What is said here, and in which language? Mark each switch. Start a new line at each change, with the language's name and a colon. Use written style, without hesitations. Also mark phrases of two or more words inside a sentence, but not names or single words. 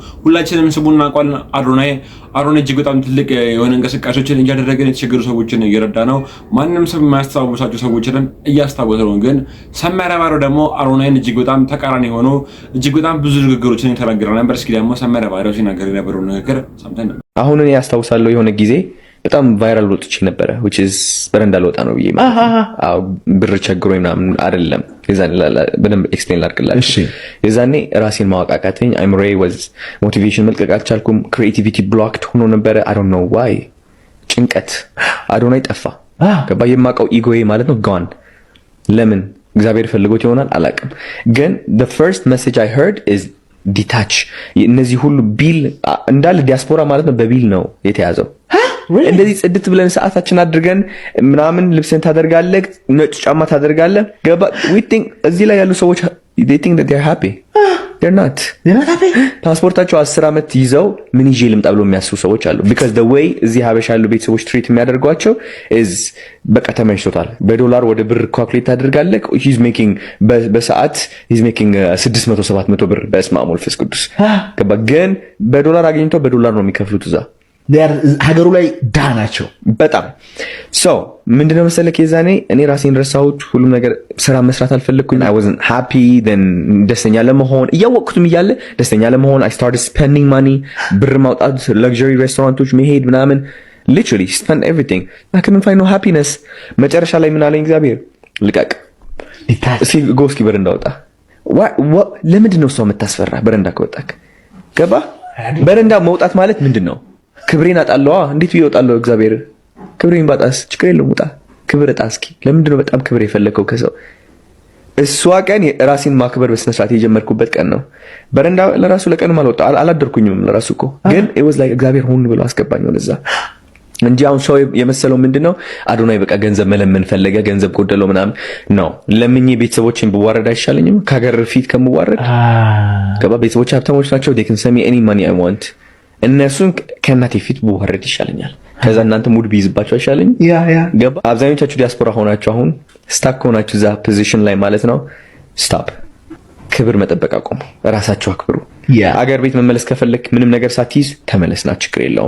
Amharic: ሁላችንም ስሙን እናውቃለን። አዶናይ እጅግ በጣም ትልቅ የሆነ እንቅስቃሴዎችን እያደረገ የተቸገሩ ሰዎችን እየረዳ ነው። ማንንም ሰው የማያስታውሳቸው ሰዎችን እያስታወሰ ነው። ግን ሰመረ ባሪያው ደግሞ አዶናይን እጅግ በጣም ተቃራኒ ሆኖ እጅግ በጣም ብዙ ንግግሮችን የተናገረ ነበር። እስኪ ደግሞ ሰመረ ባሪያው ሲናገር የነበረው ንግግር ሰምተን ነበር። አሁን እኔ ያስታውሳለሁ የሆነ ጊዜ በጣም ቫይራል ወጥቼ ነበረ
English: which is
Amharic: በረንዳ ልወጣ ነው ብዬ አዎ ብር ቸግሮ ምናምን አይደለም። የዛኔ በደንብ ኤክስፕሌን ላድርግላችሁ። እሺ የዛኔ ራሴን ማወቅ አቃተኝ። አይምሮ
English: was motivation
Amharic: መልቀቅ አልቻልኩም።
English: creativity blocked
Amharic: ሆኖ ነበረ።
English: I don't know why
Amharic: ጭንቀት አዶናይ ጠፋ። ገባ የማውቀው ኢጎዬ ማለት ነው gone። ለምን እግዚአብሔር ፈልጎት ይሆናል አላውቅም። ግን
English: the first message I heard is detach።
Amharic: እነዚህ ሁሉ ቢል እንዳለ ዲያስፖራ ማለት ነው በቢል ነው የተያዘው። እንደዚህ ጽድት ብለን ሰዓታችን አድርገን ምናምን ልብስን ታደርጋለህ፣ ነጭ ጫማ ታደርጋለህ። ገባ
English: we think
Amharic: እዚህ ላይ ያሉ ሰዎች
English: they think that they're happy. they're not happy።
Amharic: ፓስፖርታቸው 10 ዓመት ይዘው ምን ይዤ ልምጣ ብሎ የሚያስቡ ሰዎች አሉ።
English: because the way
Amharic: እዚህ ሀበሻ ያሉ ቤተሰቦች ትሪት የሚያደርጓቸው is በቃ ተመችቶታል። በዶላር ወደ ብር ካልኩሌት ታደርጋለህ።
English: he's making
Amharic: በሰዓት
English: he's making
Amharic: 600 700 ብር
Geez: በስመ አብ ወመንፈስ ቅዱስ።
Amharic: ገባ ግን በዶላር አግኝተው በዶላር ነው የሚከፍሉት እዛ ሀገሩ ላይ ዳ ናቸው በጣም so ምንድነው መሰለህ የዛኔ እኔ ራሴን ረሳሁት። ሁሉም ነገር ስራ መስራት አልፈለኩኝ።
English: I wasn't happy then
Amharic: ደስተኛ ለመሆን እያወቅኩትም እያለ ደስተኛ ለመሆን
English: I started spending money
Amharic: ብር ማውጣት
English: luxury restaurants
Amharic: መሄድ ምናምን
English: literally spend everything. I couldn't find no happiness።
Amharic: መጨረሻ ላይ ምን አለኝ እግዚአብሔር ልቀቅ እስኪ ጎስኪ በረንዳ ወጣ። ለምንድን ነው ሰው የምታስፈራ በረንዳ ከወጣክ? ገባ በረንዳ መውጣት ማለት ምንድነው? ክብሬን አጣለዋ። እንዴት ይወጣለው? እግዚአብሔር ክብሬን ባጣስ ችግር የለውም ውጣ። ክብር እጣ እስኪ። ለምንድን ነው በጣም ክብር የፈለከው ከሰው? እሷ ቀን ራሴን ማክበር በስነ ስርዓት የጀመርኩበት ቀን ነው። በረንዳ ለራሱ ለቀን ማልወጣ አላደርኩኝም ለራሱ እኮ ግን
English: it was like
Amharic: እግዚአብሔር ሆን ብሎ አስገባኝ ወደዛ እንጂ አሁን ሰው የመሰለው ምንድነው አዶናይ በቃ ገንዘብ መለመን ፈለገ፣ ገንዘብ ጎደለው ምናምን ነው። ለምኜ ቤተሰቦችን ብዋረድ አይሻለኝም ከሀገር ፊት ከምዋረድ? ገባ ቤተሰቦች ሀብታሞች ናቸው።
English: they can send me any money I want።
Amharic: እነሱን ከእናቴ ፊት ብዋረድ ይሻለኛል። ከዛ እናንተ ሙድ ቢይዝባችሁ አይሻለኝም? ገባ አብዛኞቻችሁ ዲያስፖራ ሆናችሁ አሁን ስታክ ሆናችሁ እዛ ፖዚሽን ላይ ማለት ነው። ስታፕ ክብር መጠበቅ አቁሙ። ራሳችሁ አክብሩ። አገር ቤት መመለስ ከፈለክ ምንም ነገር ሳትይዝ ተመለስና ችግር የለውም።